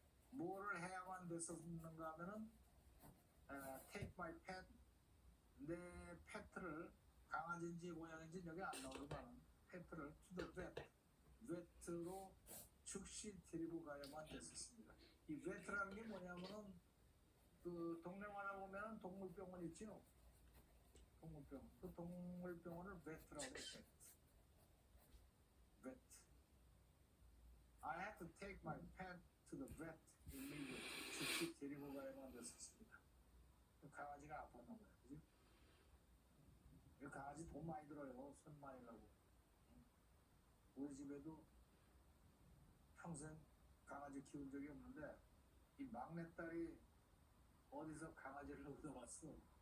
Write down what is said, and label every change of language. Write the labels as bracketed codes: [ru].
[ko] 뭐를 해야만 됐었는가 하면은 [en] take my pet, [ko] 내 페트를, 강아지인지 고양이인지 여기 안 나오지만 페트를 [en] to the vet, [ko] vet로 즉시 데리고 가야만 됐었습니다. 이 vet라는 게 뭐냐면은 그 동네마다 보면은 동물병원 있죠. 동물병원. 그 동물병원을 vet라고 해요. [en] vet. I had to take my pet to the vet immediately. [ko] 즉시 데리고 가야만 됐었습니다. 그 강아지가 아팠나 봐요. 그지? 이 강아지 돈 많이 들어요. 손 많이 가고. 우리 집에도 평생 강아지 키운 적이 없는데 이 막내딸이 어디서 강아지를 얻어왔어.